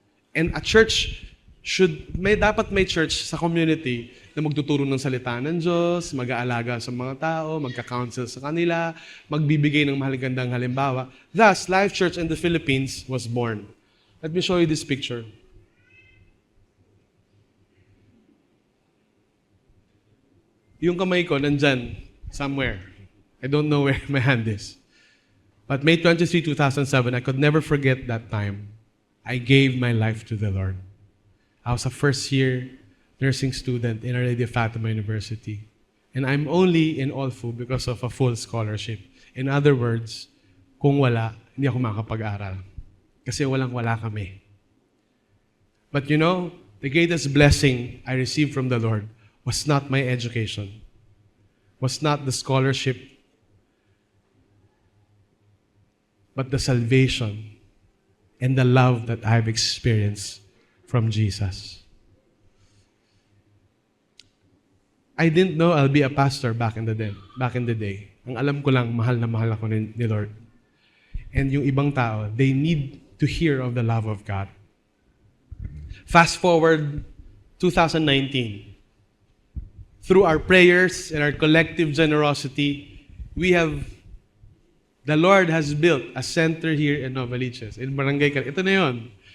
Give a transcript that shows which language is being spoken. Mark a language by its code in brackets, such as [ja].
[en] And a church [tl] dapat may church sa community na magtuturo ng salita ng Diyos, mag-aalaga sa mga tao, magka-counsel sa kanila, magbibigay ng mahalagang halimbawa. [en] Thus, Life Church in the Philippines was born. Let me show you this picture. [tl] Yung kamay ko nandyan, [en] somewhere. I don't know where my hand is. But May 23, 2007, I could never forget that time. I gave my life to the Lord. I was a first-year nursing student in Our Lady of Fatima University. And I'm only in Olfu because of a full scholarship. In other words, [tl] kung wala, hindi ako makakapag-aral. Kasi walang-wala kami. [en] But you know, the greatest blessing I received from the Lord was not my education, was not the scholarship, but the salvation and the love that I've experienced from Jesus. I didn't know I'll be a pastor back in the day. [tl] Ang alam ko lang, mahal na mahal ako ni Lord. [en] And [tl] yung ibang tao, [en] they need to hear of the love of God. Fast forward 2019. Through our prayers and our collective generosity, the Lord has built a center here in Novaliches, in Barangay Cal. [tl] Ito na yun.